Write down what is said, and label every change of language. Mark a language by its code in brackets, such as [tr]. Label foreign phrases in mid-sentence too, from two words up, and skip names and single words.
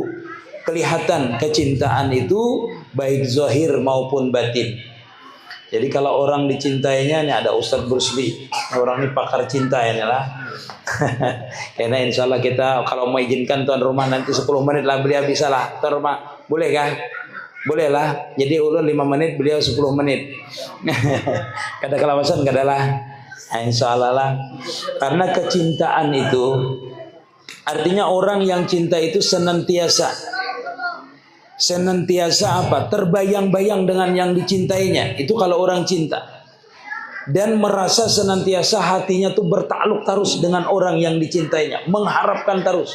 [id] Kelihatan kecintaan itu baik zahir maupun batin. Jadi kalau orang dicintainya, ini ada Ustadz Bruce Lee, orang ini pakar cinta ini lah. Karena [ar] إن شاء الله [id] kita kalau mau izinkan tuan rumah nanti 10 menit lah beliau bisa lah. Tuan rumah boleh kah? Boleh lah. [bjn] Jadi ulun 5 menit, beliau 10 menit. Kada kelawasan kada lah. [id] Nah, [ar] إن شاء الله [id] lah. Karena kecintaan itu artinya orang yang cinta itu senantiasa senantiasa apa? Terbayang-bayang dengan yang dicintainya. Itu kalau orang cinta. Dan merasa senantiasa hatinya tuh bertakluk terus dengan orang yang dicintainya, mengharapkan terus.